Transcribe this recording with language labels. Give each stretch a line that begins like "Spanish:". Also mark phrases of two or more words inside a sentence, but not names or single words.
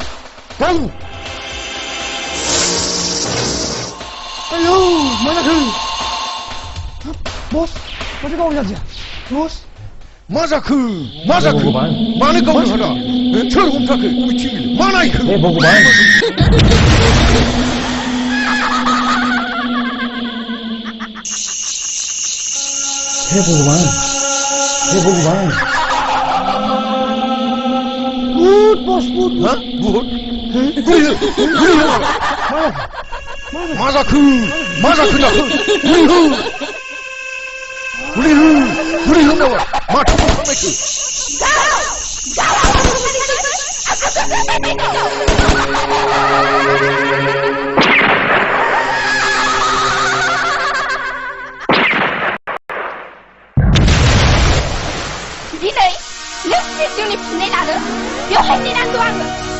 Bodo: आयौ मा जाखो? बस माथो गावनो जादिया? बस मा जाखो? मानो गावनो हाला? सोर हमथाखो? बबेथिं मा नायखो?
Hindi: हे भगवान. हे भगवान. भूत बस भूत. हाँ भूत?
Bodo: मा जाखो? बुरि हो नामा? माथो थांनायखो? दिनै नों जिउनि फिननाय लानो बेवहाय नेनांगौ आङो.